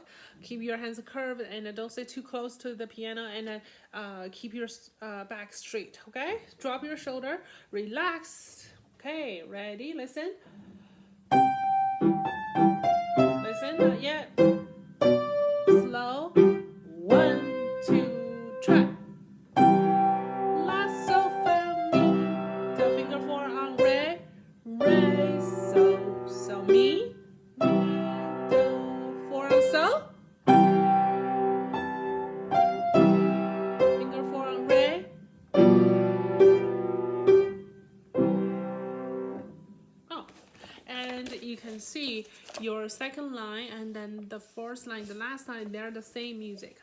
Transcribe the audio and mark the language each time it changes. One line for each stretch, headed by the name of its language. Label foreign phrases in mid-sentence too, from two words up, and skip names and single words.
English: Keep your hands curved and don't stay too close to the piano, and then keep your back straight. Okay, drop your shoulder, relax. Okay, ready? Listen. Listen, not yet. Slow. 1, 2, try. La, so, fa, mi. So finger 4 on re. Re, so, mi. Mi, do. 4 on so. Finger 4 on re. Oh, and you can see your second line and then the fourth line, the last line, they're the same music.